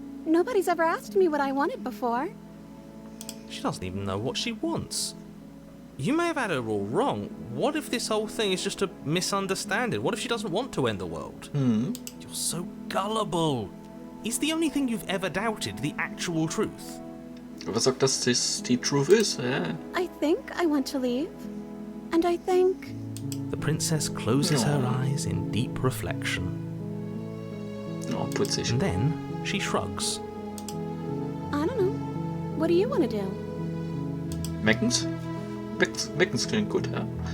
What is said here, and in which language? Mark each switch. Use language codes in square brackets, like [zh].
[en] Nobody's ever asked me what I wanted before. She doesn't even know what she wants. You may have had her all wrong. What if this whole thing is just a misunderstanding? What if she doesn't want to end the world? Mhm. You're so gullible. Is the only thing you've ever doubted the actual truth? [de] Was sagt, dass das die Truth ist? Ja. [en] I think I want to leave. And I think... The princess closes her Aw. eyes in deep reflection. [de] Oh, putzig. [en] And then she shrugs. I don't know. What do you want to do? [de] Meckens? Meckens klingt gut, ja.